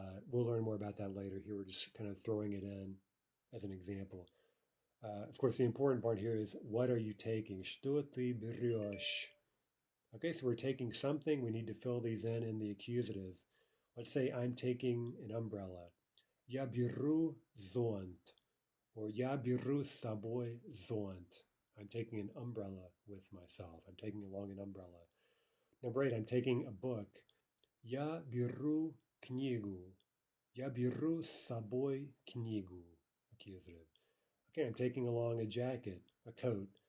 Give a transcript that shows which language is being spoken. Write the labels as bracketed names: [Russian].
[English] We'll learn more about that later. Here we're just kind of throwing it in as an example. Of course, the important part here is what are you taking? [Russian] Что ты берешь? [English] Okay, so we're taking something. We need to fill these in the accusative. Let's say I'm taking an umbrella. [Russian] Я беру зонт. Or я беру с собой зонт. [English] I'm taking an umbrella with myself. I'm taking along an umbrella. Number 8, I'm taking a book. Я беру книгу. [Russian] Я беру с собой книгу. Accusative. [English] Okay, I'm taking along a jacket, a coat.